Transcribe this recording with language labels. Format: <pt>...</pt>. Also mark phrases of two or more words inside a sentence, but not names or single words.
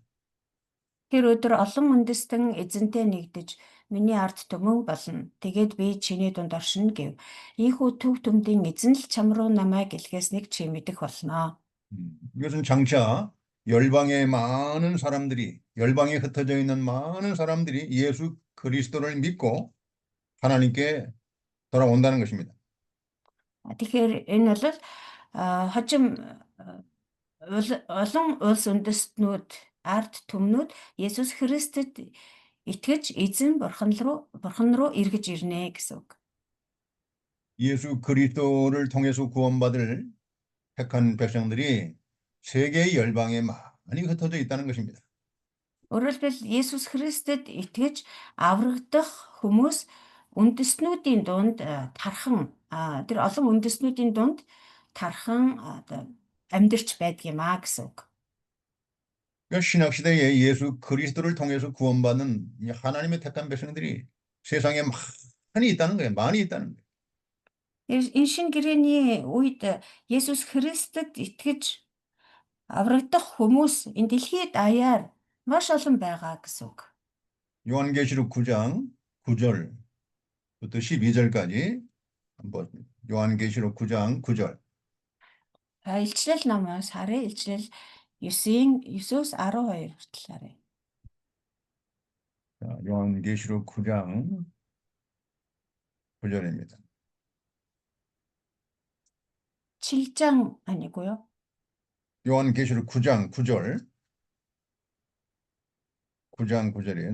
<mn>Тэр өдөр олон үндэстэн эзэнтэй нэгдэж миний ард түмэн болно. Тэгээд би чиний дунд оршино гэв. Ийхүү төв төмдийн эзэн л чам руу намайг илгээснийг чи мэдэх болно.</mn> <ko>이것은 장차 열방에 흩어져 있는 많은 사람들이 예수 그리스도를 믿고 하나님께 돌아온다는 것입니다.</ko> <mn>Тэгэхээр энэ бол хожим олон улс үндэстнүүд ард түмнүүд Есүс Христэд итгэж эзэн бурхан руу эргэж ирнэ гэсэн үг.</mn> <ko>예수 그리스도를 통해서 구원받을 택한 백성들이 세계의 열방에 많이 흩어져 있다는 것입니다.</ko> <mn>Өөрөөр хэлбэл Есүс Христэд итгэж аврагдах хүмүүс үндэстнүүдийн дунд тархан тэр олон үндэстнүүдийн дунд тархан амьдарч байдаг юм аа гэсэн үг.</mn> <ko>그러니까 신약 시대에 예수 그리스도를 통해서 구원받는 이 하나님의 택한 백성들이 세상에 많이 있다는 거예요. 많이 있다는 거예요.</ko> <mn>Энэ шинэ гэрээний үед Есүс Христэд итгэж аврагдах хүмүүс энэ дэлхийд даяар маш олон байгаа гэсэн үг.</mn> <ko>요한계시록 9장 9절부터 12절까지 한번 요한계시록 9장 9절.</ko> <mn>Илчлэл номоос харъя. Илчлэл 9-9-12 хүртэл харъя.</mn> <ko>자, 요한계시록 9장 9절입니다. 7장 아니고요. 요한계시록 9장 9절. 9장 9절이에요.</ko>